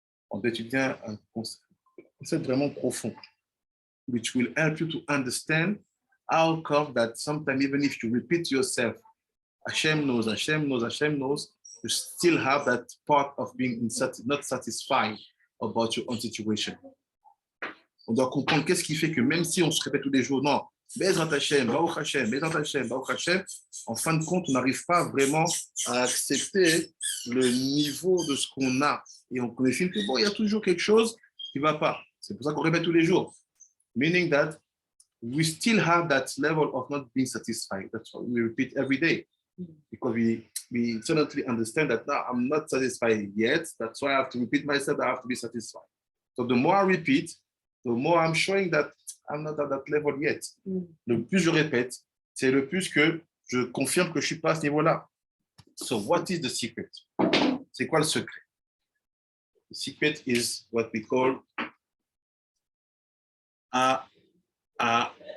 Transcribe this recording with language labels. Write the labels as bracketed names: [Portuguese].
[French] On doit étudier un concept vraiment profond, [English] which will help you to understand how come that sometimes even if you repeat yourself, Hashem knows, Hashem knows, Hashem knows, you still have that part of being not satisfied about your own situation. [French] On doit comprendre qu'est-ce qui fait que même si on se répète tous les jours, non, Bezrat Hashem, Baruch Hashem, Bezrat Hashem, Baruch Hashem, en fin de compte, on n'arrive pas vraiment à accepter le niveau de ce qu'on a. Et on estime que bon, il y a toujours quelque chose qui ne va pas. C'est pour ça qu'on répète tous les jours. [English] Meaning that we still have that level of not being satisfied. That's why we repeat every day. Because we suddenly understand that no, I'm not satisfied yet. That's why I have to repeat myself. I have to be satisfied. So the more I repeat, the more I'm showing that I'm not at that level yet. [French] Le plus je répète, c'est le plus que je confirme que je ne suis pas à ce niveau-là. [English] So what is the secret? [French] C'est quoi le secret? [English] The secret is what we call Ahava.